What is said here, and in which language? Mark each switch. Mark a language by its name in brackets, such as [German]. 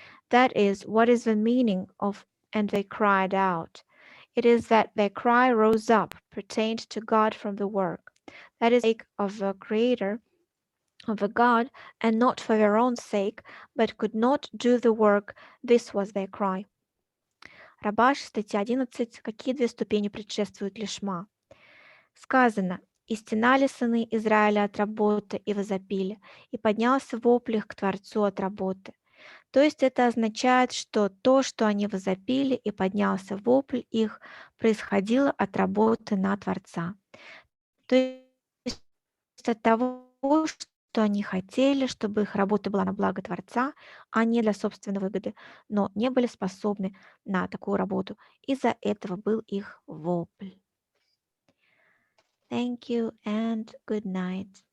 [English] That is, what is the meaning of and they cried out? It is that their cry rose up, pertained to God from the work. That is, sake of the Creator, of a God, and not for their own sake, but could not do the work. This was their cry. [Russian] Рабаш, статья 11. Какие 2 ступени предшествуют лишма? Сказано: «И стенали сыны Израиля от работы, и возопили, и поднялся вопль их к Творцу от работы». То есть это означает, что то, что они возопили, и поднялся вопль их, происходило от работы на Творца. То есть от того, что они хотели, чтобы их работа была на благо Творца, а не для собственной выгоды, но не были способны на такую работу. Из-за этого был их вопль. [English] Thank you and good night.